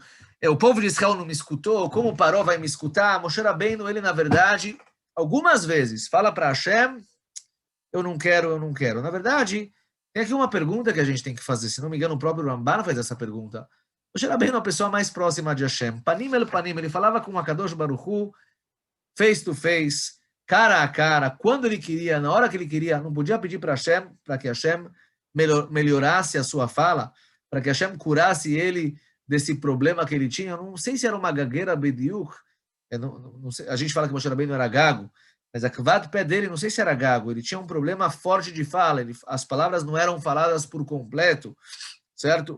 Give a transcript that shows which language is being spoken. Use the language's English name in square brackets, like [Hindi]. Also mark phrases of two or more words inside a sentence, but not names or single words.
[Portuguese] O povo de Israel não me escutou, como Paró vai me escutar? Moshe Rabbeinu, ele na verdade, algumas vezes, fala para Hashem, eu não quero. Na verdade, tem aqui uma pergunta que a gente tem que fazer, se não me engano, o próprio Ramban faz essa pergunta. Moshe Rabbeinu é a pessoa mais próxima de Hashem. [Hebrew] פנים אל פנים, [Portuguese] ele falava com a Kadosh Baruch Hu, [English] face to face, [Portuguese] cara a cara, quando ele queria, na hora que ele queria, não podia pedir para Hashem, para que Hashem melhorasse a sua fala, para que Hashem curasse ele desse problema que ele tinha. Eu não sei se era uma gagueira bediuk, não sei, a gente fala que Moshe Rabbeinu era gago, mas a [Hebrew] כבד פה [Portuguese] dele, não sei se era gago, ele tinha um problema forte de fala, as palavras não eram faladas por completo, certo?